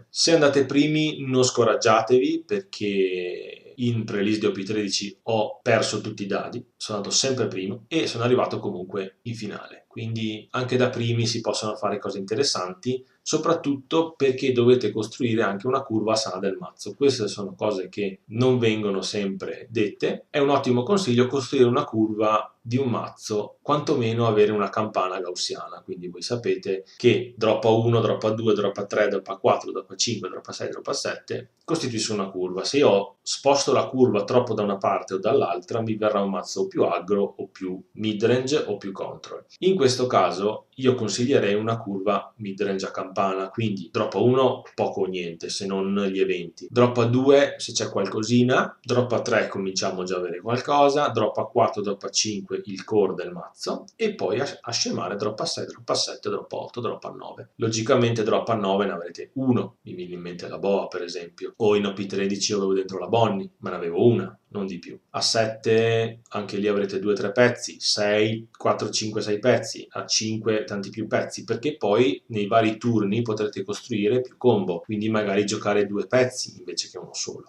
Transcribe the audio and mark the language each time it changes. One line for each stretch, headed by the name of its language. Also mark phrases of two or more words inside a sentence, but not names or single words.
Italian: Se andate primi non scoraggiatevi perché in pre-release di OP13 ho perso tutti i dadi, sono andato sempre primo e sono arrivato comunque in finale, quindi anche da primi si possono fare cose interessanti, soprattutto perché dovete costruire anche una curva sana del mazzo. Queste sono cose che non vengono sempre dette. È un ottimo consiglio costruire una curva di un mazzo quantomeno avere una campana gaussiana, quindi voi sapete che drop a 1, drop a 2, drop a 3, drop a 4, drop a 5, drop a 6, drop a 7 costituiscono una curva. Se io sposto la curva troppo da una parte o dall'altra mi verrà un mazzo più aggro o più midrange o più control. In questo caso io consiglierei una curva midrange a campana, quindi drop a 1 poco o niente se non gli eventi, drop a 2 se c'è qualcosina, drop a 3 cominciamo già a avere qualcosa, drop a 4, drop a 5 il core del mazzo e poi a scemare drop a 6, drop a 7, drop a 8, drop a 9. Logicamente drop a 9 ne avrete uno, mi viene in mente la boa per esempio, o in OP13 avevo dentro la Bonnie, ma ne avevo una, non di più. A 7 anche lì avrete 2-3 pezzi, 6, 4, 5, 6 pezzi, a 5 tanti più pezzi, perché poi nei vari turni potrete costruire più combo, quindi magari giocare 2 pezzi invece che uno solo.